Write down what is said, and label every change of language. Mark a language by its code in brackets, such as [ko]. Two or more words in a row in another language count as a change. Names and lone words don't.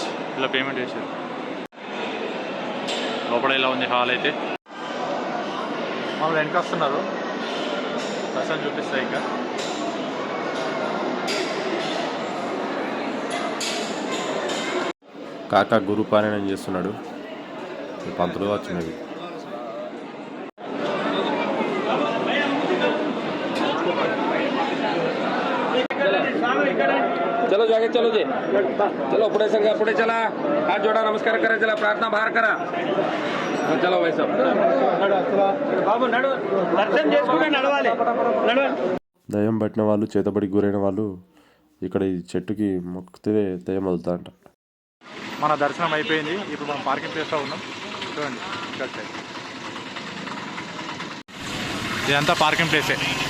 [te] ఇలా పేమెంట్ చేశారు. లోపల ఇలా ఉంది హాల్ అయితే. వాళ్ళు వెనక వస్తున్నారు. దర్శనం చూపిస్తాయి. ఇంకా కాకా గురు పారాయణం చేస్తున్నాడు. పంతులు వచ్చినది. [hi] चलो जाके चलो जी, चलो [mr] पुढे संघ पुढे चला. हात जोडा, नमस्कार करा, चला प्रार्थना बाहेर करा. [hi] चलो भाई साहब [te] బాబు నడు దర్శనం చేసుకుంటే నడవాలి. దయ్యం పట్టిన వాళ్ళు, చేతబడికి గురైన వాళ్ళు ఇక్కడ ఈ చెట్టుకి మొక్కితే దయ్యం వదులుతారంట. మన దర్శనం అయిపోయింది. ఇప్పుడు మనం [en] parking placelo [te] ఉన్నాం. చూడండి, ఇదంతా [en] parking placee.